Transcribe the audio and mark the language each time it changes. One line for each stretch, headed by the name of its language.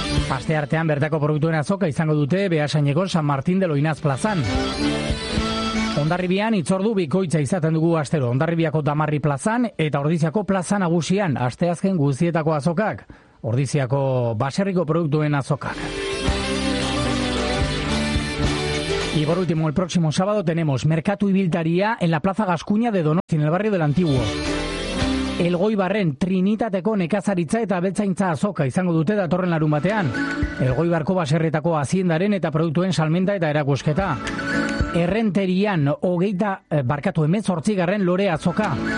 Basque: Aste artean, bertako produktuen azoka, izango dute, Beasaineko San Martín de Loinaz plazan. Hondarribian itzordu bikoitza izaten dugu astero. Hondarribiako Damarri plazan eta Ordiziako plaza nagusian asteazken guztietako azokak, Ordiziako baserriko produktuen azokak.
Spanish: Y por último, el próximo sábado tenemos Merkatu Ibiltaria en la Plaza Gascuña de Donosti, en el barrio del Antiguo.
Basque: El Goibarren Trinitateko nekazaritza eta beltzaintza azoka izango dute datorren larun batean. El Goibarko baserritako aziendaren eta produktuen salmenta eta erakusketa. Errenterian 18. lore azoka.